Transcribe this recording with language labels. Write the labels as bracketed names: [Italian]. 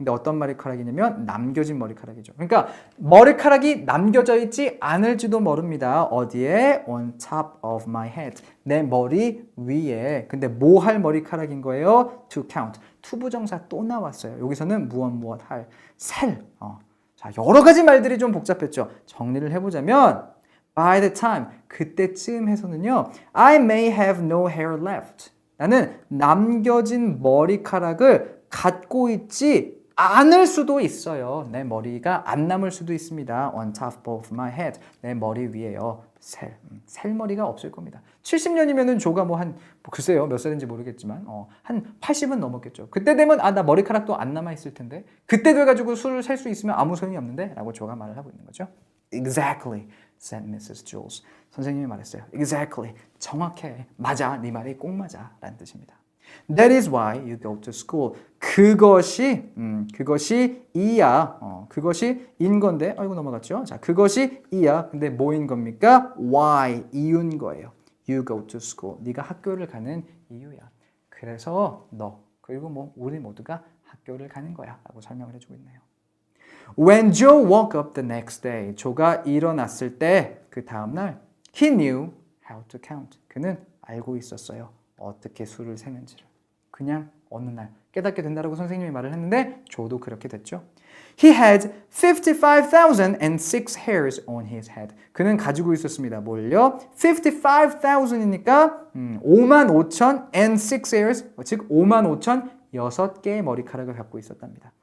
[Korean] 근데 어떤 머리카락이냐면 남겨진 머리카락이죠. 그러니까 머리카락이 남겨져 있지 않을지도 모릅니다. 어디에? On top of my head. 내 머리 위에. 근데 뭐 할 머리카락인 거예요? [English] To count. [Korean] 투부정사 또 나왔어요. 여기서는 무엇 할. 셀. 자, 여러 가지 말들이 좀 복잡했죠. 정리를 해보자면 [English] By the time, [Korean] 그때쯤 해서는요 [English] I may have no hair left. [Korean] 나는 남겨진 머리카락을 갖고 있지 않을 수도 있어요. 내 머리가 안 남을 수도 있습니다. [English] On top of my head. [Korean] 내 머리 위에요. 셀머리가 없을 겁니다. 70년이면은 조가 글쎄요 몇 살인지 모르겠지만 한 80은 넘었겠죠. 그때 되면 나 머리카락도 안 남아 있을 텐데 그때 돼가지고 술을 셀 수 있으면 아무 소용이 없는데 라고 조가 말을 하고 있는 거죠. [English] Exactly, said Mrs. Jules. [Korean] 선생님이 말했어요. Exactly, 정확해. 맞아, 네 말이 꼭 맞아 라는 뜻입니다. [English] That is why you go to school. [Korean] 그것이 이야. 그것이 인 건데, 아이고 넘어갔죠. 자, 그것이 이야. 근데 뭐인 겁니까? Why, 이유인 거예요. [English] You go to school. [Korean] 네가 학교를 가는 이유야. 그래서 너 그리고 우리 모두가 학교를 가는 거야. 라고 설명을 해주고 있네요. [English] When Joe woke up the next day, [Korean] 조가 일어났을 때 그 다음날 [English] he knew how to count. [Korean] 그는 알고 있었어요. 어떻게 수를 세는지를. 그냥 어느 날 깨닫게 된다라고 선생님이 말을 했는데 조도 그렇게 됐죠. [English] He had 55,006 hairs on his head. [Korean] 그는 가지고 있었습니다. 뭘요? 55,000이니까 55,006 hairs, 즉 55,006개의 머리카락을 갖고 있었답니다.